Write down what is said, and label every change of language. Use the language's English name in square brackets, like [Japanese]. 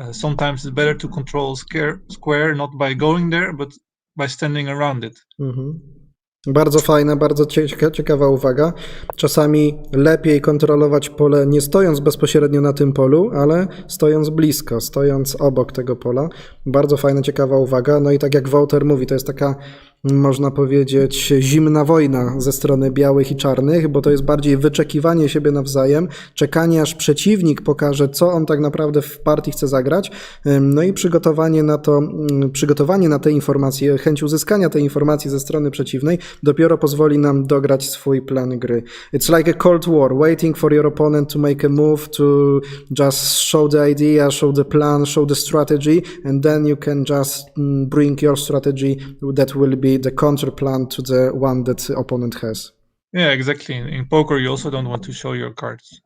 [English] Sometimes it's better to control square not by going there, but by standing around it. [Polish] Bardzo fajna, bardzo ciekawa uwaga. Czasami lepiej kontrolować pole nie stojąc bezpośrednio na tym polu, ale stojąc blisko, stojąc obok tego pola. Bardzo fajna, ciekawa uwaga. No i tak jak Wouter mówi, to jest taka, można powiedzieć, zimna wojna ze strony białych i czarnych, bo to jest bardziej wyczekiwanie siebie nawzajem, czekanie aż przeciwnik pokaże, co on tak naprawdę w partii chce zagrać, no i przygotowanie na te informacje, chęć uzyskania tej informacji ze strony przeciwnej dopiero pozwoli nam dograć swój plan gry. [English] It's like a cold war, waiting for your opponent to make a move, to just show the idea, show the plan, show the strategy, and then you can just bring your strategy that will be the counter plan to the one that the opponent has. Yeah, exactly. In poker, you also don't want to show your cards.